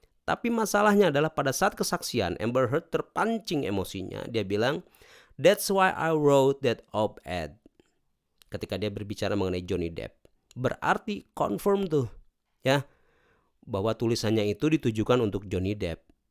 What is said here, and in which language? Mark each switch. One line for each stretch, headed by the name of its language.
Indonesian: Tapi masalahnya adalah pada saat kesaksian Amber Heard terpancing emosinya. Dia bilang,
English: "That's why I wrote that op-ed."
Indonesian: Ketika dia berbicara mengenai Johnny Depp, berarti confirm tuh ya bahwa tulisannya itu ditujukan untuk Johnny Depp.